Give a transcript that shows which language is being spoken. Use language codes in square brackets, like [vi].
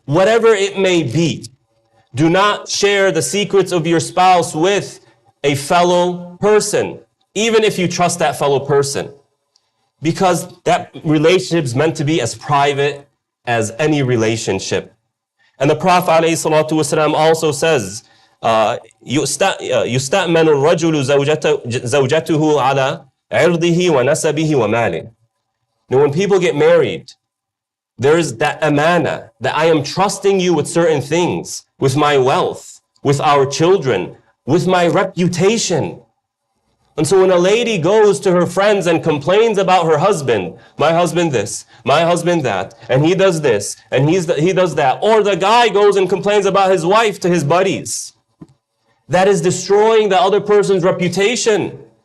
[en] Whatever it may be, do not share the secrets of your spouse with a fellow person, even if you trust that fellow person. Because that relationship is meant to be as private as any relationship. And the Prophet ﷺ also says, [ar] يُسْتَأْمَنُ الرَّجُلُ زَوْجَتُهُ عَلَى عِرْضِهِ وَنَسَبِهِ وَمَالِهِ. [en] Now when people get married, there is that amana, that I am trusting you with certain things, with my wealth, with our children, with my reputation. And so when a lady goes to her friends and complains about her husband, my husband this, my husband that, and he does this, and he does that, or the guy goes and complains about his wife to his buddies, that is destroying the other person's reputation.